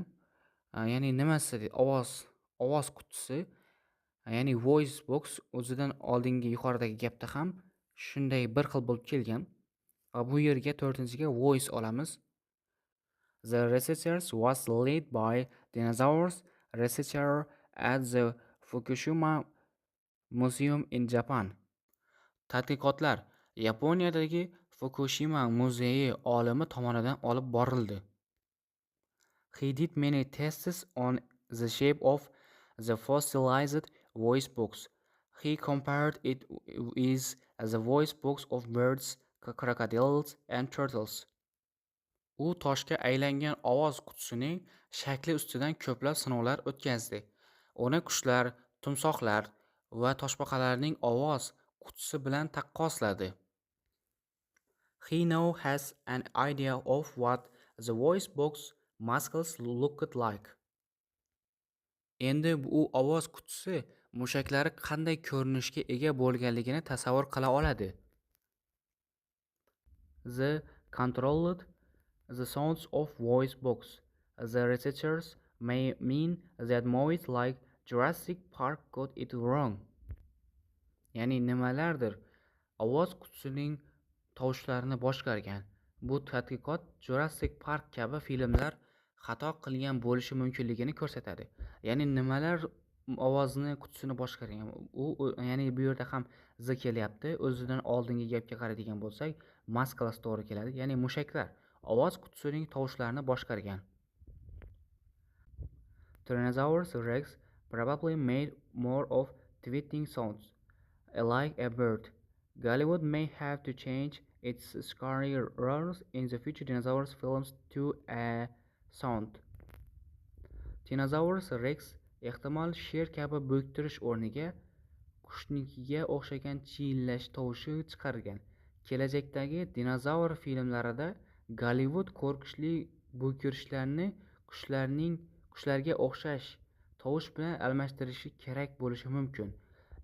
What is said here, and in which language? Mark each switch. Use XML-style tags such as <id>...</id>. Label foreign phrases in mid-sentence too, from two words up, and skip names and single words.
<uz>Ya'ni nimasi ovoz qutisi, ya'ni</uz> <en>voice box</en> <uz>o'zidan oldingi yuqoridagi gapda ham shunday bir xil bo'lib kelgan. Bu yerga 4-ga voice olamiz.</uz> <en>The researchers was led by dinosaurs researcher at the Fukushima Museum in Japan.</en> <uz>Tadqiqotlar Yaponiyadagi Fukushima muzeyi olimi tomonidan olib borildi.</uz> <en>He did many tests on the shape of the fossilized voice box. He compared it with the voice box of birds, crocodiles and turtles.</en> <uz>U toshga aylangan ovoz qutisining shakli ustidan ko'plab sinovlar o'tkazdi. Uni qushlar, timsohlar va toshbaqalarning ovoz qutisi bilan taqqosladi.</uz> <en>He now has an idea of what the voice box muscles looked like.</en> <uz>Endi bu ovoz qutisi mushaklari qanday ko'rinishga ega bo'lganligini tasavvur qila oladi.</uz> <en>The controlled the sounds of voice box. The researchers may mean that movies like Jurassic Park got it wrong.</en> <uz>Ya'ni nimalardir ovoz qutisining tovushlarini boshqargan. Bu tadqiqot Jurassic Park kabi filmlar xato qilgan bo'lishi mumkinligini ko'rsatadi. Ya'ni nimalar ovozni qutisini boshqargan. Ya'ni bu yerda ham z kelyapti. O'zidan oldingi gapga qaraydigan bo'lsak, maskalas to'g'ri keladi. Ya'ni mushaklar ovoz qutisining tovushlarini boshqargan.</uz> <en>Tyrannosaurus rex probably made more of tweeting sounds, like a bird. Hollywood may have to change its scary roars in the future dinosaurs films to a sound.</en> <uz>Tyrannosaurus rex ehtimol sher kabi bo'ktirish o'rniga qushnikiga o'xshagan chiyillash tovushi chiqargan. Kelajakdagi dinozavr filmlarida Golливуд qo'rqinchli bo'kirishlarni qushlarga o'xshash tovush bilan almashtirishi kerak bo'lishi mumkin.</uz>